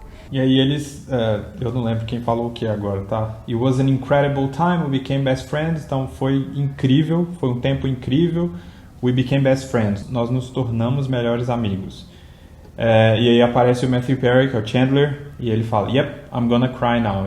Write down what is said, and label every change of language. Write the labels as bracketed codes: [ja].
[pt] E aí eles, eu não lembro quem falou o que agora, tá? [en] It was an incredible time, we became best friends. [pt] Então foi incrível, foi um tempo incrível. [en] We became best friends, [pt] nós nos tornamos melhores amigos. E aí aparece o Matthew Perry, que é o Chandler, e ele fala, [en] yep, I'm gonna cry now.